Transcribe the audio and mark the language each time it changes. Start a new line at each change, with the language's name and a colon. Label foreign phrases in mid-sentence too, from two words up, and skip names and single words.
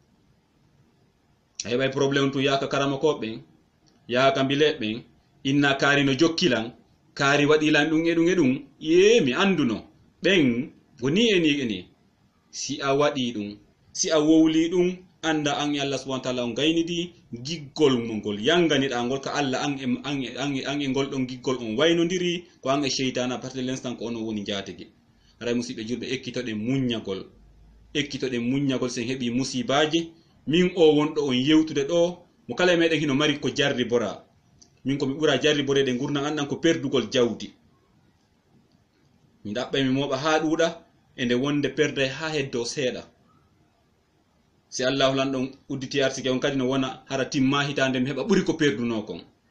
Fula: a heɓay probléme tun yaaka karamakoɓeɓen yaaka mbileɓen inna kaari no jokkilan kaari waɗilan ɗum e ɗum e ɗum ye mi anduno ɓen woni eni si a waɗi ɗum si a wowli ɗum anda an e
Arabic: الله سبحانه وتعالى
Fula: on gaynidi giggol ngol yanganiɗa ngol ka Allah an e ngol ɗon giggol on waynodiri ko an e cheytana
French: à partir de l'instant
Fula: ko ono woni jatigi haray musidɓe julɓe ekkitoɗen muññagol sen heeɓi musibaji min o wonɗo on yewtude ɗo mo kala e meɗen hino mari ko jarri bora min komi ɓura jarri borede gurnan andan ko perdugol jawdi mi ɗaɓɓay mi moɓa ha ɗuuɗa e nde wonde perday ha heddo seeɗa si Allahu lan ɗon udditi arsike on kadi no wona hara timma hitande mi heɓa ɓuri ko perduno kon